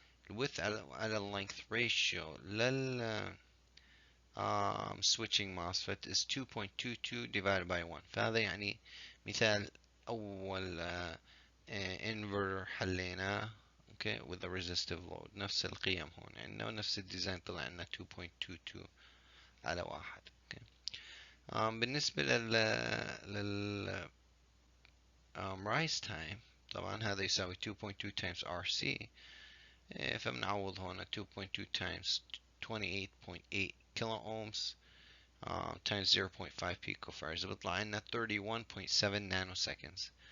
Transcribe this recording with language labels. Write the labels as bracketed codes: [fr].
[ar] الويدث على [en] length ratio لل switching MOSFET is 2.22 divided by 1. [ar] فهذا يعني مثال أول inverter حليناه اوكي [en] with a resistive load. [ar] نفس القيم هون عندنا ونفس الديزاين طلع لنا 2.22 على 1. اوكي. بالنسبة لل rise time طبعا هذا يساوي 2.2 times RC. فبنعوض هون [en] 2.2 times 28.8 kilo ohms times 0.5 picofarads [ar] بيطلع لنا 31.7 nanoseconds.